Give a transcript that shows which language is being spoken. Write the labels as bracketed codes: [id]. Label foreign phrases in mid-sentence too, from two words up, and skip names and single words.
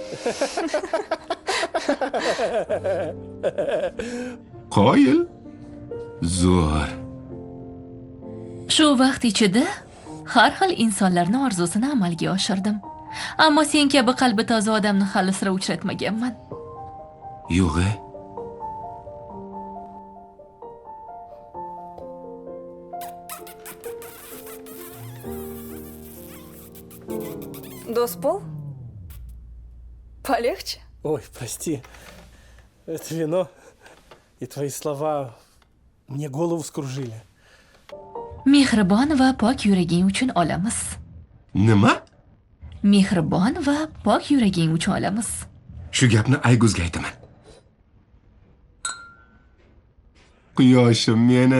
[uz] Qoyil. Zo'r. Shu vaqt ichida har xil insonlarning orzusini amalga oshirdim. Ammo sen kabi qalbi toza odamni hali sira uchratmaganman. Yo'q-e. [ru] Доспол? Полегче? Ой, прости. Это вино и твои слова мне голову скружили. [uz] Mehribon va pok yuraging uchun olamiz. Nima? Mehribon va pok yuraging uchun olamiz. Shu gapni Ayguzga aytaman. Quyoshim meni.